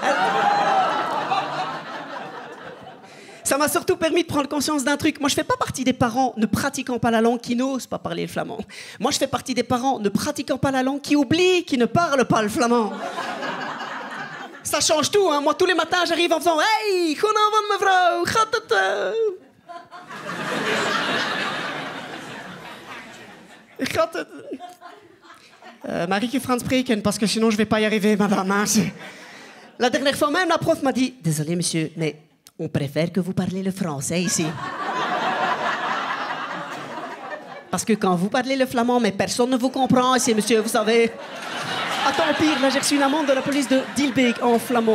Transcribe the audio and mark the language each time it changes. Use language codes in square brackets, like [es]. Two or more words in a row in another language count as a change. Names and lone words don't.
[fr] Ça m'a surtout permis de prendre conscience d'un truc. Moi, je fais pas partie des parents ne pratiquant pas la langue qui n'osent pas parler le flamand. Moi, je fais partie des parents ne pratiquant pas la langue qui oublient qui ne parlent pas le flamand. Ça change tout, hein. Moi, tous les matins, j'arrive en faisant « Hey, [nl] goedenavond mevrouw, gaat het... Gaat het... Marieke Frans spreken, [fr] parce que sinon, je vais pas y arriver, madame. Hein. La dernière fois même, la prof m'a dit « Désolé, monsieur, mais... on préfère que vous parlez le français ici. » Parce que quand vous parlez le flamand, mais personne ne vous comprend ici, monsieur, vous savez. Attends, pire, là j'ai reçu une amende de la police de Dilbeek en flamand.